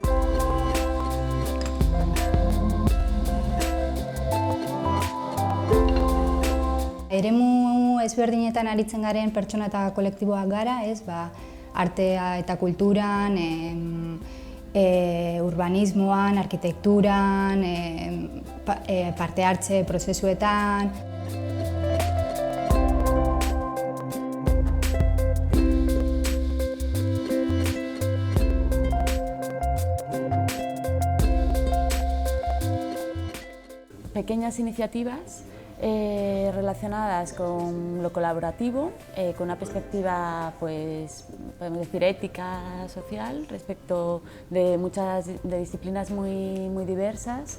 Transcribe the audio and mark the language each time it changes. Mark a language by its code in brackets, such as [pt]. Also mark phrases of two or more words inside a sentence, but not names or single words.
[eu] Eremu ezberdinetan aritzen garen pertsona eta kolektiboak gara, ez? Artea eta kulturan, urbanismoan, arkitekturan, parte hartze prozesuetan. [es] Pequeñas iniciativas relacionadas con lo colaborativo, con una perspectiva, pues, podemos decir, ética, social, respecto de muchas disciplinas muy diversas.